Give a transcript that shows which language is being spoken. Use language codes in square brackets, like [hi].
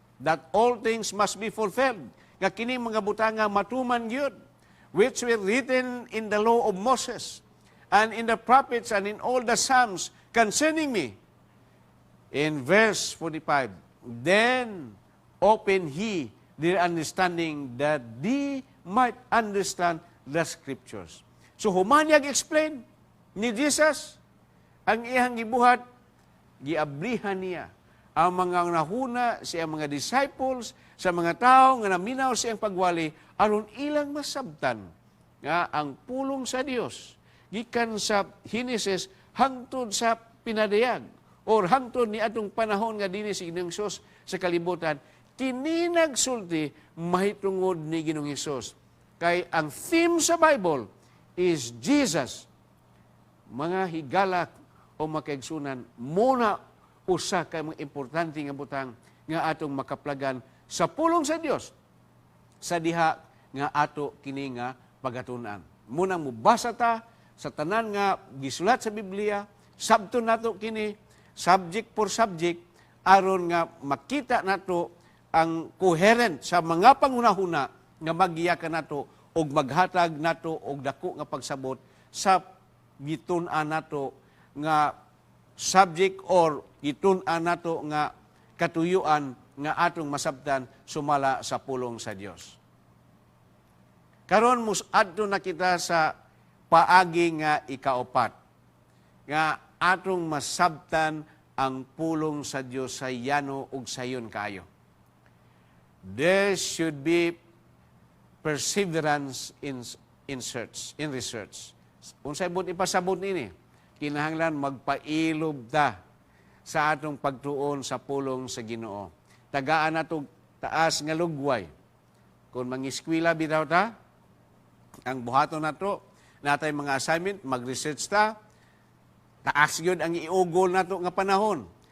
[en] That all things must be fulfilled. [ceb] Nga kini mga butanga matuman gyud, [en] which were written in the law of Moses, and in the prophets, and in all the Psalms concerning me. In verse 45, then open he their understanding that they might understand the Scriptures. [ceb] So humanyag explain ni Jesus ang iyang gibuhat, giablihan niya ang mga nahuna sa mga disciples, sa mga tao nga naminaw sa iyang pagwali, aron ilang masabtan nga ang pulong sa Dios gikan sa Genesis hangtod sa Pinadayag or hangtod ni atong panahon nga dinhi si Ginoong Hesus sa kalibutan, kini nagsulti mahitungod ni Ginoong Hesus. Kay ang theme sa Bible [en] is Jesus. [ceb] Mga higala o makaigsunan, muna usa kay mga importante nga butang nga atong makaplagan sa pulong sa Dios sa diha nga ato kini nga pagatunan. Muna mubasa ta sa tanan nga gisulat sa Biblia, sabton nato kini [en] subject for subject [ceb] aron nga makita nato ang coherent sa mga pangunahuna nga magiyakan nato og maghatag nato og dako nga pagsabot sa gitun-an nato nga subject or gitun-an nato nga katuyuan nga atong masabtan sumala sa pulong sa Dios. Karon adto na kita sa paagi nga ikaapat nga atong masabtan ang pulong sa Dios sa yano ug sayon kayo. [en] There should be perseverance in research. [ceb] Unsay bud ipasabot nini? Kinahanglan magpailob ta sa atong pagtuon sa pulong sa Ginoo. Tagaan nato taas nga lugway. Kung mangiskwela bitaw ta, ang buhaton nato, natay mga assignment, mag-research ta, taas yun ang iugol nato nga panahon.